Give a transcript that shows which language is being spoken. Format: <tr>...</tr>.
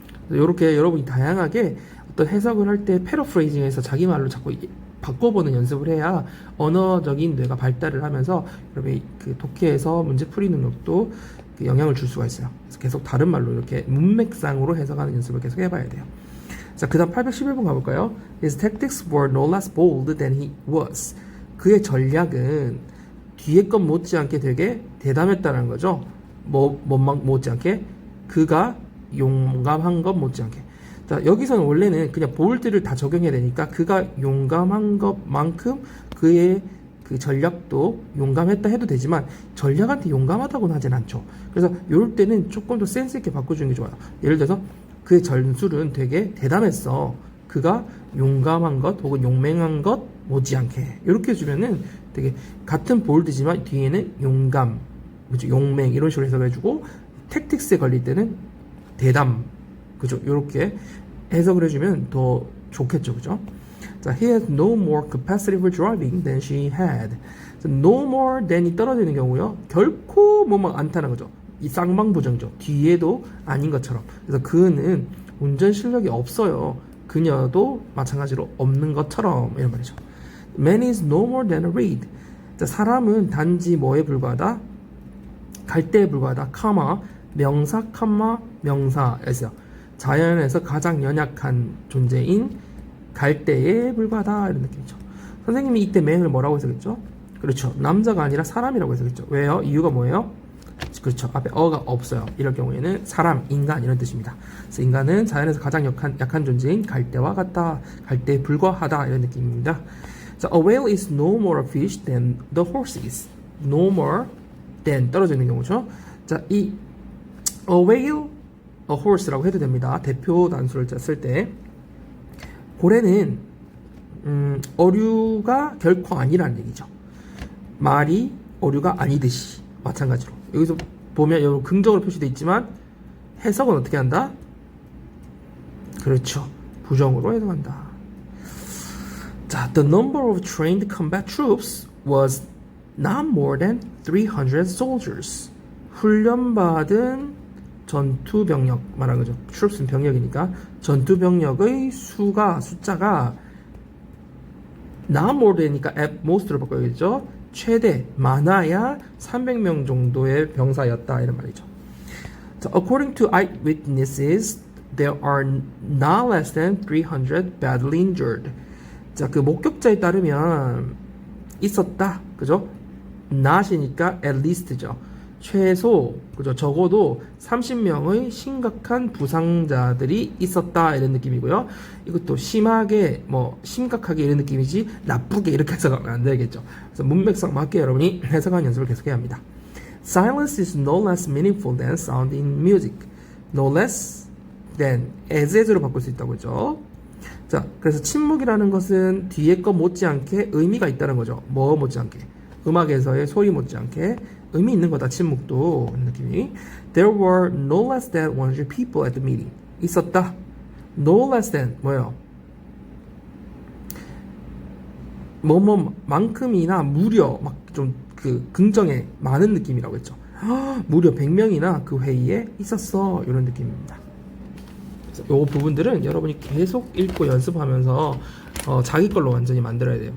<ko>이렇게 여러분이 다양하게 어떤 해석을 할 때 패러프레이징해서 자기 말로 자꾸 바꿔보는 연습을 해야 언어적인 뇌가 발달을 하면서 여러분이 그 독해에서 문제 풀이 능력도 그 영향을 줄 수가 있어요. 그래서 계속 다른 말로 이렇게 문맥상으로 해석하는 연습을 계속 해봐야 돼요. 자, 그 다음 811번 가볼까요?</ko> <en>His tactics were no less bold than he was.</en> <ko>그의 전략은 뒤에 것 못지않게 되게 대담했다는 거죠. 못지않게 그가 용감한 것 못지않게. 자, 여기서는 원래는 그냥 볼드를 다 적용해야 되니까 그가 용감한 것만큼 그의 그 전략도 용감했다 해도 되지만 전략한테 용감하다고는 하진 않죠. 그래서 이럴 때는 조금 더 센스 있게 바꿔주는 게 좋아요. 예를 들어서 그의 전술은 되게 대담했어. 그가 용감한 것 혹은 용맹한 것 못지않게 이렇게 해주면은 되게 같은 볼드지만 뒤에는 용감, 그죠? 용맹 이런 식으로 해석을 해주고 택틱스에 걸릴 때는 대담, 그죠? 이렇게 해석을 해주면 더 좋겠죠, 그죠?</ko> <en>자, he has no more capacity for driving than she had.</en> <ko>no more than이 떨어지는 경우요. 결코 뭐뭐 않다는 거죠. 이 쌍방부정죠. 뒤에도 아닌 것처럼. 그래서 그는 운전 실력이 없어요. 그녀도 마찬가지로 없는 것처럼 이런 말이죠.</ko> <en>Man is no more than a reed.</en> <ko>자, 사람은 단지 뭐에 불과하다? 갈대에 불과하다. 카마 명사 칸마 명사에서 자연에서 가장 연약한 존재인 갈대에 불과하다 이런 느낌이죠. 선생님이 이때 man을 뭐라고 해석했죠? 그렇죠. 남자가 아니라 사람이라고 해석했죠. 왜요? 이유가 뭐예요? 그렇죠. 앞에 어가 없어요. 이럴 경우에는 사람, 인간 이런 뜻입니다. 그래서 인간은 자연에서 가장 약한 존재인 갈대와 같다. 갈대에 불과하다 이런 느낌입니다.</ko> <en>자, a whale is no more a fish than the horse is.</en> <ko>no more than 떨어져 있는 경우죠. 자, 이</ko> <en>a whale, a horse</en> <ko>라고 해도 됩니다. 대표 단수를 쓸 때 고래는 어류가 결코 아니라는 얘기죠. 말이 어류가 아니듯이 마찬가지로 여기서 보면 여러분 긍정으로 표시되어 있지만 해석은 어떻게 한다? 그렇죠. 부정으로 해석한다.</ko> <en>자, the number of trained combat troops was not more than 300 soldiers.</en> <ko>훈련받은 전투 병력 말하는 거죠. troops는 병력이니까 전투 병력의 숫자가 not more than이니까 at most로 바꿔야겠죠. 최대 많아야 300명 정도의 병사였다 이런 말이죠.</ko> <en>자, according to eyewitnesses, there are not less than 300 badly injured.</en> <ko>자, 그 목격자에 따르면 있었다, 그죠? not이니까 at least죠. 최소, 그죠? 적어도 30명의 심각한 부상자들이 있었다 이런 느낌이고요. 이것도 심하게, 심각하게 이런 느낌이지 나쁘게 이렇게 해석하면 안 되겠죠. 그래서 문맥상 맞게 여러분이 해석하는 연습을 계속해야 합니다.</ko> <en>Silence is no less meaningful than sound in music. No less than as</en> <ko>로 바꿀 수 있다고 했죠. 자, 그래서 침묵이라는 것은 뒤에 거 못지않게 의미가 있다는 거죠. 뭐 못지않게? 음악에서의 소리 못지않게 의미 있는 거다. 침묵도 이런 느낌이.</ko> <en>There were no less than 100 people at the meeting.</en> <ko>있었다. No less than 뭐예요? 뭐뭐만큼이나 무려 막 좀 그 긍정의 많은 느낌이라고 했죠. 무려 100명이나 그 회의에 있었어. 이런 느낌입니다. 요 부분들은 여러분이 계속 읽고 연습하면서 자기 걸로 완전히 만들어야 돼요.</ko>